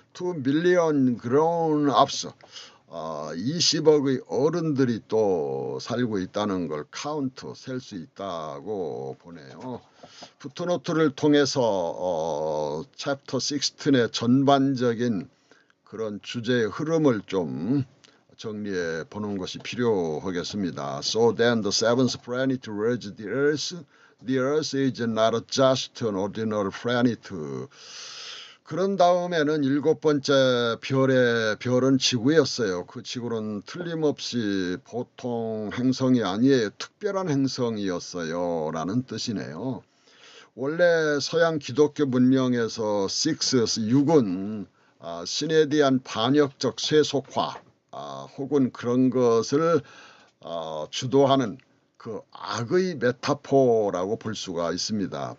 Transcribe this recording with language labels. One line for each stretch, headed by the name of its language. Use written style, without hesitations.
English: 2 million grown-ups
Korean: 20억의 어른들이 또 살고 있다는 걸 카운트 셀 수 있다고 보네요. 푸트노트를 통해서 챕터 16의 전반적인 그런 주제의 흐름을 좀 정리해 보는 것이 필요하겠습니다.
English: So then the seventh planet towards the earth. The earth is not just an ordinary planet.
Korean: 그런 다음에는 일곱 번째 별은 지구였어요. 그 지구는 틀림없이 보통 행성이 아니에요. 특별한 행성이었어요. 라는 뜻이네요. 원래 서양 기독교 문명에서 6은 신에 대한 반역적 세속화 혹은 그런 것을 주도하는 그 악의 메타포라고 볼 수가 있습니다.